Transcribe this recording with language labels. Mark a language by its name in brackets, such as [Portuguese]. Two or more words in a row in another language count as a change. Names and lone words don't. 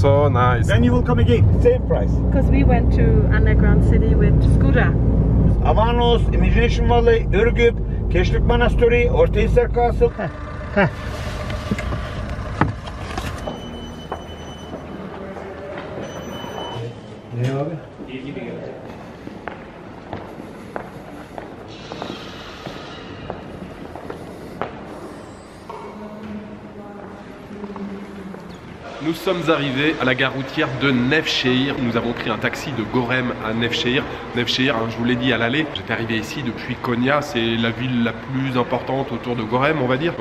[English] So nice. Then you will come again, same price. Because we went to underground city with scooter. Avanos, Imagination Valley, Ürgüp, Keşrik Monastery, Ortahisar Castle. [Turkish] Ne abi? İyi gibi gelecek. [French] Nous sommes arrivés à la gare routière de Nevşehir. Nous avons pris un taxi de Gorem à Nevşehir. Nevşehir, hein, je vous l'ai dit à l'aller, j'étais arrivé ici depuis Konya, c'est la ville la plus importante autour de Gorem, on va dire.